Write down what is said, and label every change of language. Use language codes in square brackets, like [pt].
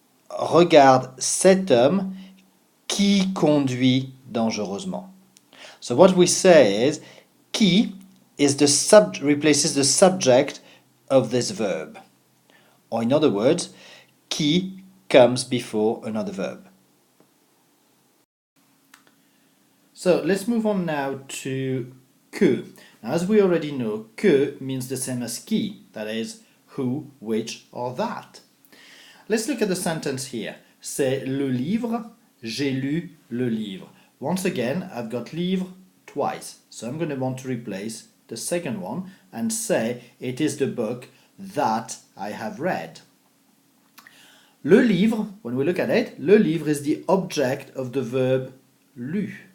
[fr] Regarde cet homme qui conduit dangereusement. [en] So what we say is qui is replaces the subject of this verb. Or in other words, qui comes before another verb. So let's move on now to que. Now, as we already know, que means the same as qui, that is, who, which, or that. Let's look at the sentence here. [fr] C'est le livre, j'ai lu le livre. [en] Once again, I've got livre twice, so I'm going to want to replace the second one and say it is the book that I have read. Le livre, when we look at it, le livre is the object of the verb lu.